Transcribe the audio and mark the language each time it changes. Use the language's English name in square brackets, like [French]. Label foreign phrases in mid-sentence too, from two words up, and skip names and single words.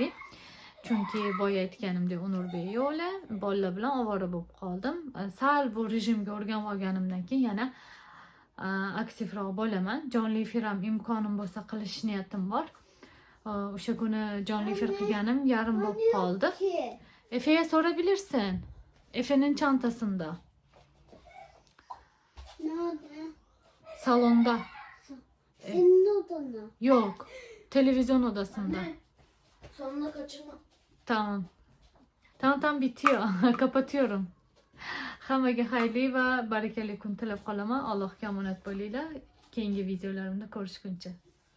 [Uzbek] Chunki boya aytganimdek Onurbek yo'qlar, bolalar bilan ovora bo'lib qoldim. Sal bu rejimga o'rganib olganimdan keyin yana aktivroq bo'laman. Jonli efir ham imkonim bo'lsa qilish niyatim bor. O'sha kuni jonli efir qilganim yarim bo'lib qoldi. [Turkish] Efe'ye sorabilirsin. Efe'nin çantasında. Nerede? Salonda. Senin odana. Yok. Televizyon odasında. Sonuna kaçırma. Tamam. Tamam bitiyor. Kapatıyorum. [Uzbek] Hammaga xayrli va barakali kun tilab qolaman. Allohga omonat bo'linglar. Keyingi videolarimda ko'rishguncha.